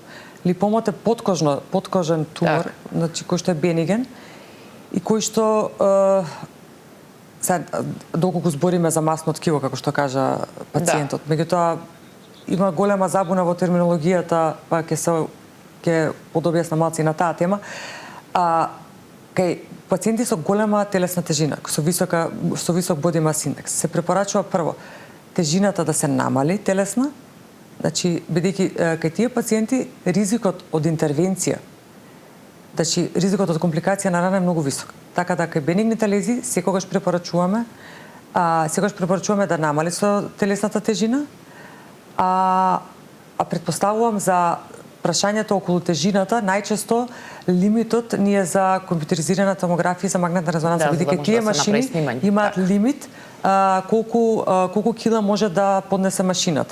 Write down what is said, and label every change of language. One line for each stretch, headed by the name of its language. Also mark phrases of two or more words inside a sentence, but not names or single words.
Macedonian: Липомот е подкожен тумор, значи кој што е бениген и кој што доколку збориме за масно ткиво, како што кажа пациентот, меѓутоа има голема забуна во терминологијата, па ќе подобјасна малку и на таа тема. Кај пациенти со голема телесна тежина, со висок
English: body mass index,
Macedonian: се препорачува прво тежината да се намали телесна, значи бидејќи кај тие пациенти ризикот од интервенција, значи ризикот од компликација на рана е многу висок. Така да кај бенигните лези секогаш препорачуваме да намали со телесната тежина, а предпоставувам за прашањето околу тежината, најчесто лимитот ни е за компјутеризирана томографија и за магнетна резонанца, бидејќи тие машини имаат лимит колку кила може да поднесе машината.